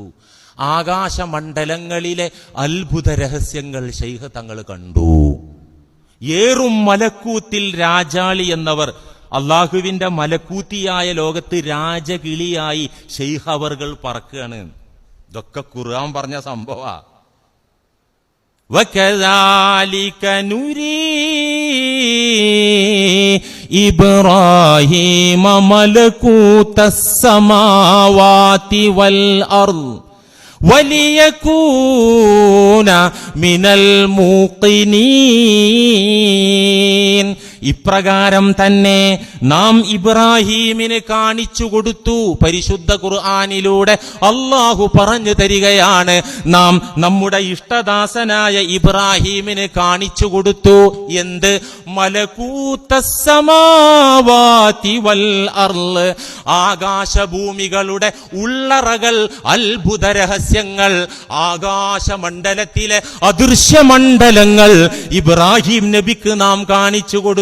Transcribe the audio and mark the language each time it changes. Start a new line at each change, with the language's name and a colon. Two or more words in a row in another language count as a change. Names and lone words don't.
Malayalam: ആകാശമണ്ഡലങ്ങളിലെ അത്ഭുത രഹസ്യങ്ങൾ ശൈഖ് തങ്ങൾ കണ്ടു. ഏറും മലക്കൂത്തിൽ രാജാളി എന്നവർ, അള്ളാഹുവിന്റെ മലക്കൂത്തിയായ ലോകത്ത് രാജകിളിയായി ശൈഖ് അവർകൾ പറക്കുകയാണ്. ഇതൊക്കെ ഖുർആൻ പറഞ്ഞ സംഭവാ.
Arabic: وَكَذَلِكَ نُرِي إِبْرَاهِيمَ مَلَكُوتَ السَّمَاوَاتِ وَالْأَرْضِ وَلِيَكُونَ مِنَ الْمُوقِنِينَ.
Malayalam: ഇപ്രകാരം തന്നെ നാം ഇബ്രാഹീമിന് കാണിച്ചു കൊടുത്തു. പരിശുദ്ധ ഖുർആനിലൂടെ അള്ളാഹു പറഞ്ഞു തരികയാണ്, നാം നമ്മുടെ ഇഷ്ടദാസനായ ഇബ്രാഹീമിന് കാണിച്ചു കൊടുത്തു. എന്ത്?
Arabic: ملكوت السماوات والأرض,
Malayalam: ആകാശഭൂമികളുടെ ഉള്ളറകൾ, അത്ഭുത രഹസ്യങ്ങൾ, ആകാശമണ്ഡലത്തിലെ അദൃശ്യമണ്ഡലങ്ങൾ ഇബ്രാഹിം നബിക്ക് നാം കാണിച്ചു കൊടുത്തു.